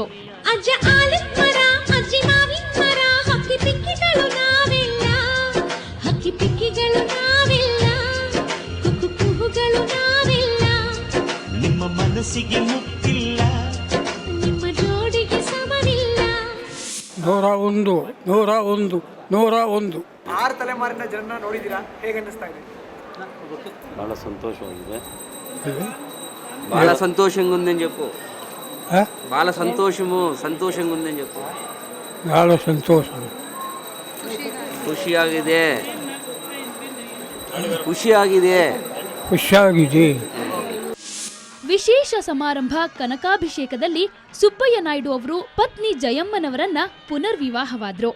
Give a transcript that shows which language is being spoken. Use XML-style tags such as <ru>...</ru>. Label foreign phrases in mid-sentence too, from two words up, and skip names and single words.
<kn>ಅಜ್ಜ ಆಲದ ಮರ, ಅಜ್ಜಿ ಮಾವಿನ ಮರ, ಹಕ್ಕಿ ಪಿಕ್ಕಿಗಳು ನಾವೆಲ್ಲ, ಹಕ್ಕಿ ಪಿಕ್ಕಿಗಳು ನಾವೆಲ್ಲ, ಕುಕ್ಕು ಕುಹುಗಳು ನಾವೆಲ್ಲ. ನಿಮ್ಮ ಮನಸ್ಸಿಗೆ ಮುಟ್ಟಿಲ್ಲ, ನಿಮ್ಮ ಜೋಡಿಗೆ ಸಮವಿಲ್ಲ. 101 101 101. 6 ತಲೆಮಾರಿನ ಜನನ ನೋಡಿದ್ದೀರಾ, ಹೇಗೆ ಅನ್ನಿಸ್ತಾ ಇದೆ?</kn> <te>చాలా సంతోషమైంది. చాలా సంతోషంగా ఉందని చెప్పు. చాలా సంతోషంగా ఉందని చెప్పు. చాలా ಸಂತೋಷ,</te> <kn>ಖುಷಿಯಾಗಿದೆ, ಖುಷಿಯಾಗಿದೆ. ವಿಶೇಷ ಸಮಾರಂಭ ಕನಕಾಭಿಷೇಕದಲ್ಲಿ ಸುಬ್ಬಯ್ಯ ನಾಯ್ಡು ಅವರು ಪತ್ನಿ ಜಯಮ್ಮನವರನ್ನ ಪುನರ್ವಿವಾಹವಾದ್ರು.</kn>